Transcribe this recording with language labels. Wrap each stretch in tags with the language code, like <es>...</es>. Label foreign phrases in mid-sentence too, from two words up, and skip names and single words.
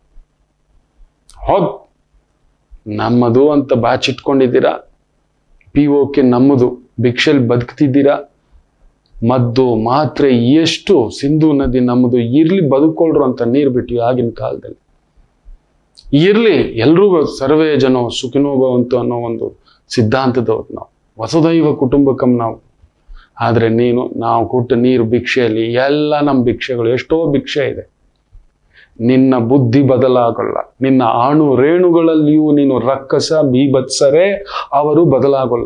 <kn>ನಮ್ಮದು ಅಂತ ಬಾಚಿಟ್ಕೊಂಡಿದ್ದೀರಾ, POK ನಮ್ಮದು, ಭಿಕ್ಷೆಲ್ ಬದುಕ್ತಿದ್ದೀರಾ. ಮದ್ದು ಮಾತ್ರೆ ಎಷ್ಟು, ಸಿಂಧು ನದಿ ನಮ್ಮದು, ಇರ್ಲಿ ಬದುಕೊಳ್ರು ಅಂತ ನೀರು ಬಿಟ್ಟು ಆಗಿನ ಕಾಲದಲ್ಲಿ. ಇರ್ಲಿ, ಎಲ್ರಿಗೂ</kn> <sa>ಸರ್ವೇ ಜನೋ ಸುಖಿನೋ ಭವಂತು</sa> <kn>ಅನ್ನೋ ಒಂದು ಸಿದ್ಧಾಂತದವ್ರು ನಾವು.</kn> <sa>ವಸುದೈವ ಕುಟುಂಬಕಂ ನಾವು.</sa> <kn>ಆದ್ರೆ ನಾವು ಕೊಟ್ಟ ನೀರು ಭಿಕ್ಷೆಯಲ್ಲಿ ಎಲ್ಲ ನಮ್ಮ ಭಿಕ್ಷೆಗಳು, ಎಷ್ಟೋ ಭಿಕ್ಷೆ ಇದೆ. ನಿನ್ನ ಬುದ್ಧಿ ಬದಲಾಗಲ್ಲ. ನಿನ್ನ ಆಣು ರೇಣುಗಳಲ್ಲಿಯೂ ನೀನು ರಕ್ಕಸ ಬೀಭತ್ಸರೇ, ಅವರು ಬದಲಾಗಲ್ಲ.</kn>